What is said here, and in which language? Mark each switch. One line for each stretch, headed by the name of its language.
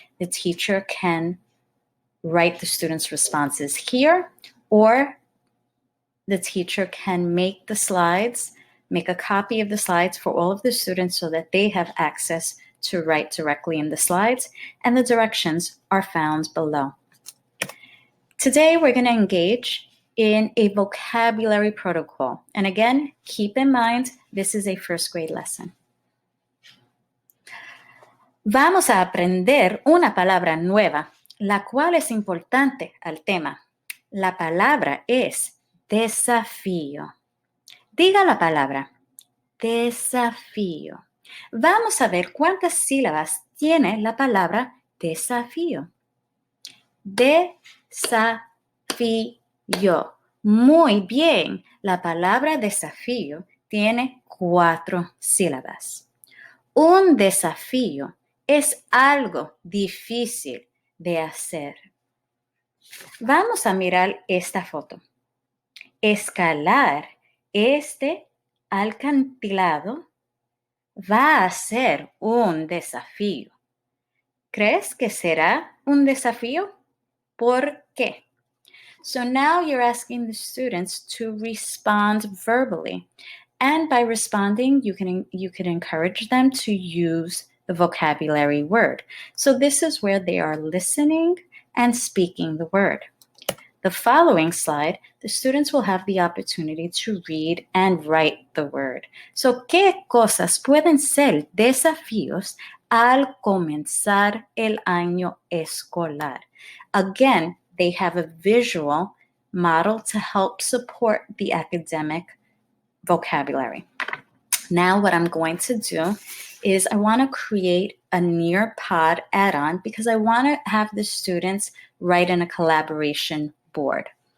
English: The teacher can write the students' responses here, or the teacher can make the slides, make a copy of the slides for all of the students so that they have access to write directly in the slides, and the directions are found below. Today, we're going to engage in a vocabulary protocol. And again, keep in mind, this is a first grade lesson.
Spanish: Vamos a aprender una palabra nueva, la cual es importante al tema. La palabra es desafío. Diga la palabra, desafío. Vamos a ver cuántas sílabas tiene la palabra desafío. Desafío. Muy bien. La palabra desafío tiene 4 sílabas. Un desafío es algo difícil de hacer. Vamos a mirar esta foto. Escalar este acantilado va a ser un desafío. ¿Crees que será un desafío? ¿Por qué?
English: So now you're asking the students to respond verbally. And by responding, you can encourage them to use the vocabulary word. So this is where they are listening and speaking the word. The following slide, the students will have the opportunity to read and write the word.
Spanish: So, ¿qué cosas pueden ser desafíos al comenzar el año escolar?
English: Again, they have a visual model to help support the academic vocabulary. Now what I'm going to do is I want to create a Nearpod add-on because I want to have the students write in a collaboration board.